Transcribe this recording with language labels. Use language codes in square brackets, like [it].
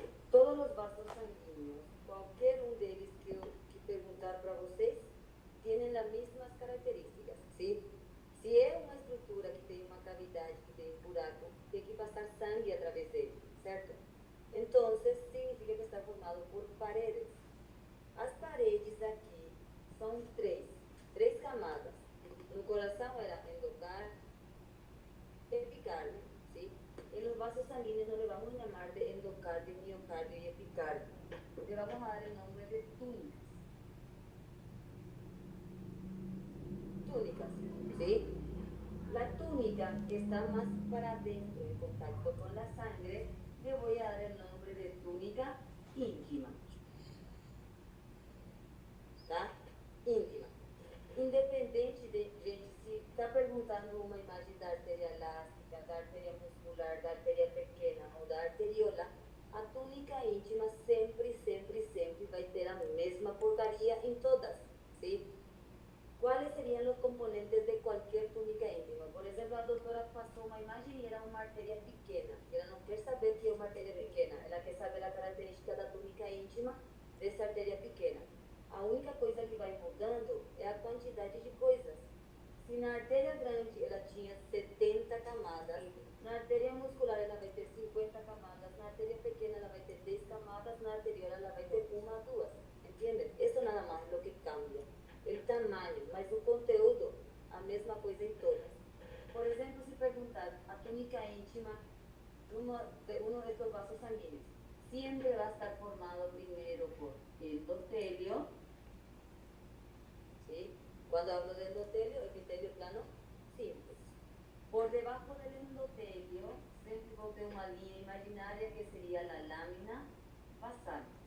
[es] Todos los vasos sanguíneos, cualquier uno de ellos que [pt] perguntar para vocês, [es] tienen las mismas características, ¿sí? Si es una estructura que tiene una cavidad, que tiene un buraco, tiene que pasar sangre a través de él, ¿cierto? Entonces, significa que está formado por paredes. [pt] As paredes aqui são três camadas. No coração era endocardio, epicardio, ¿sí? [es] En los vasos sanguíneos no le vamos a llamar de endocardio, miocardio y epicardio. Le vamos a dar el nombre de túnicas. Túnicas, ¿sí? La túnica que está más para adentro en contacto con la sangre, le voy a dar el nombre de túnica íntima. [pt] Tá? Íntima. Independente de, gente, se está perguntando uma imagem da artéria elástica, da artéria muscular, da artéria pequena ou da arteriola, a túnica íntima sempre vai ter a mesma porcaria em todas, ¿sí? [es] ¿Cuáles serían los componentes de cualquier túnica íntima? Por ejemplo, la doctora pasó una imagen y era una arteria pequena. Ella no quiere saber que es una arteria pequena, ella quiere saber la característica [pt] da túnica íntima dessa arteria pequena. A única coisa que vai mudando é a quantidade de coisas. Se na artéria grande ela tinha 70 camadas, na artéria muscular ela vai ter 50 camadas, na artéria pequena ela vai ter 10 camadas, na arteriola ela vai ter uma, duas. [es] ¿Entienden? Eso nada más es lo que cambia. El tamaño, [pt] mas o conteúdo, a mesma coisa em todas. Por exemplo, se perguntar a túnica íntima [es] de uno de estos vasos sanguíneos, siempre va a estar formado primero por endotelio, ¿sí? Cuando hablo de endotelio, epitelio plano, simple. Por debajo del endotelio, siempre voy a tener una línea imaginaria que sería la lámina basal.